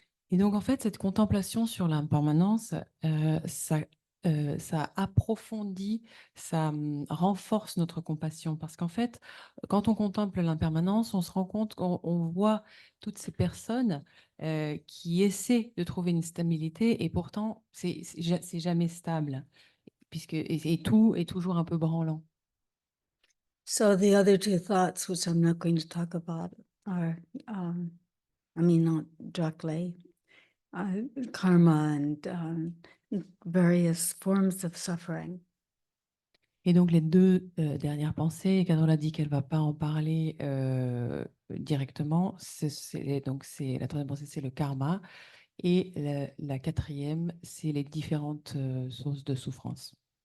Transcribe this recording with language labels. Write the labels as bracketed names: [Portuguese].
[French] Et donc, en fait, cette contemplation sur l'impermanence, ça approfondit, ça renforce notre compassion. Parce qu'en fait, quand on contemple l'impermanence, on se rend compte qu'on voit toutes ces personnes qui essaient de trouver une stabilité et pourtant, c'est jamais stable, et tout est toujours un peu branlant. [English] So the other two thoughts, which I'm not going to talk about, are, not directly, karma and various forms of suffering. [French] Et donc, les deux dernières pensées, Carola dit qu'elle ne va pas en parler directement. Donc, la troisième pensée, c'est le karma. Et la quatrième, c'est les différentes sources de souffrance.